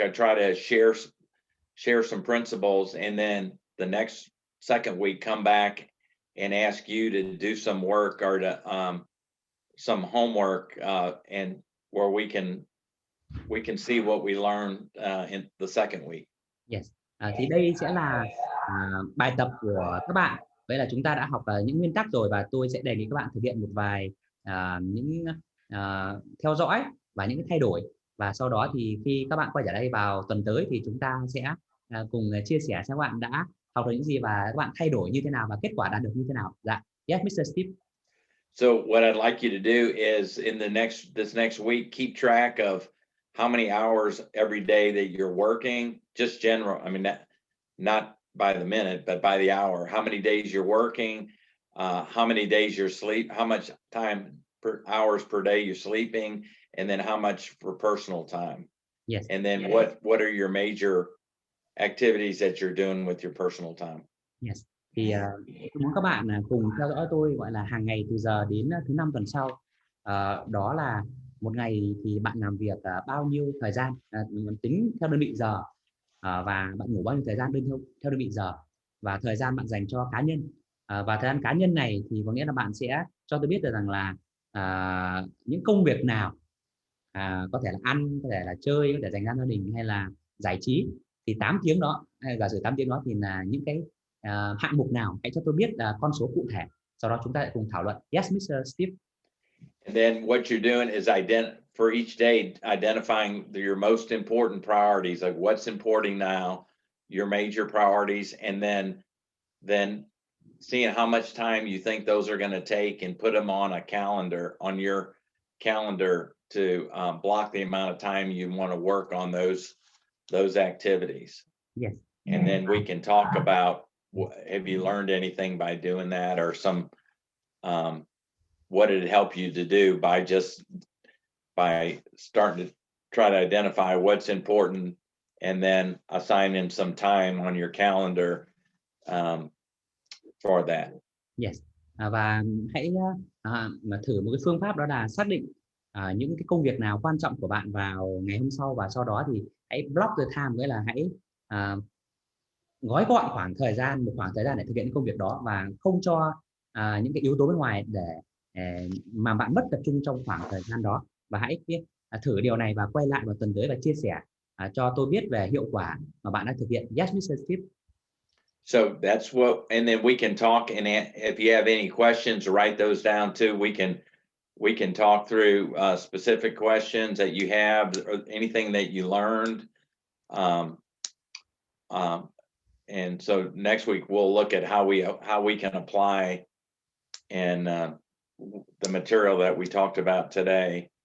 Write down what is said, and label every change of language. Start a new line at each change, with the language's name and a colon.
English: I try to share some principles, and then the second week come back and ask you to do some work, or to some homework, and where we can see what we learned in the second week. Yes.
Vietnamese: Thì đây sẽ là bài tập của các bạn. Vậy là chúng ta đã học những nguyên tắc rồi, và tôi sẽ đề nghị các bạn thực hiện một vài những theo dõi và những thay đổi, và sau đó thì khi các bạn quay trở lại vào tuần tới thì chúng ta sẽ cùng chia sẻ xem các bạn đã học được những gì và các bạn thay đổi như thế nào và kết quả đạt được như thế nào.
English: Dạ. Yes, Mr. Steve. So what I'd like you to do is, in this next week, keep track of how many hours every day that you're working, just general. I mean, not by the minute, but by the hour. How many days you're working, how many days you're how much time hours per day you're sleeping, and then how much for personal time. Yes. And then what are your major activities that you're doing with your personal time? Yes.
Vietnamese: Thì tôi muốn các bạn cùng theo dõi tôi, gọi là hàng ngày từ giờ đến thứ 5 tuần sau. Đó là một ngày thì bạn làm việc bao nhiêu thời gian, tính theo đơn vị giờ, và bạn ngủ bao nhiêu thời gian theo đơn vị giờ. và thời gian bạn dành cho cá nhân. Và thời gian cá nhân này thì có nghĩa là bạn sẽ cho tôi biết được rằng là những công việc nào có thể là ăn, có thể là chơi, có thể dành ra gia đình hay là giải trí, thì 8 tiếng đó, hay giả sử 8 tiếng đó thì là những cái hạng mục nào, hãy cho tôi biết con số cụ thể, sau đó chúng ta sẽ cùng thảo luận.
English: Yes, Mr. Steve. And then what you're doing is for each day, identifying your most important priorities, like what's important now, your major priorities, and then seeing how much time you think those are going to take and put them on a calendar, on your calendar to block the amount of time you want to work on those activities. Yes. And then we can talk about, have you learned anything by doing that, or some what did it help you to do by starting to try to identify what's important and then assign him some time on your calendar for that. Yes.
Vietnamese: Và hãy mà thử một cái phương pháp, đó là xác định những cái công việc nào quan trọng của bạn vào ngày hôm sau, và sau đó thì hãy
English: block the time,
Vietnamese: nghĩa là hãy gói gọn một khoảng thời gian để thực hiện công việc đó, và không cho những cái yếu tố bên ngoài để mà bạn mất tập trung trong khoảng thời gian đó. Và hãy thử điều này và quay lại vào tuần tới và chia sẻ cho tôi biết về hiệu quả mà bạn đã thực hiện.
English: Yes, Mr. Steve. So that's what, and then we can talk, and if you have any questions, write those down too. We can talk through specific questions that you have, or anything that you learned. And so next week we'll look at how we can apply and the material that we talked about today.